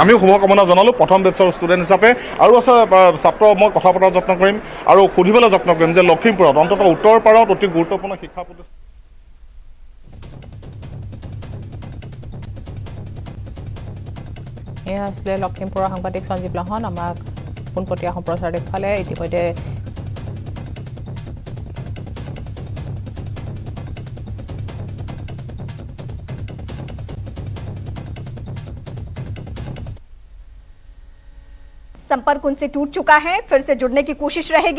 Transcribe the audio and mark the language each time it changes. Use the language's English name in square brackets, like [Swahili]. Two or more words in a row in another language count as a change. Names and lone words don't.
[Assamese] আমিও শুভকামনা জনালোঁ প্ৰথম বেটছৰ ষ্টুডেণ্ট হিচাপে। আৰু আছে ছাত্ৰ, মই কথা পতাৰ যত্ন কৰিম আৰু সুধিবলৈ যত্ন কৰিম যে লখিমপুৰত অন্ততঃ উত্তৰ পাৰত অতি গুৰুত্বপূৰ্ণ শিক্ষা প্ৰতিষ্ঠান। এয়া আছিলে লখিমপুৰৰ সাংবাদিক সঞ্জীৱ লাহন। আমাক পোনপটীয়া সম্প্ৰচাৰ দেখুৱালে। ইতিমধ্যে [Hindi] संपर्क उनसे टूट चुका है, फिर से जुड़ने की कोशिश रहेगी।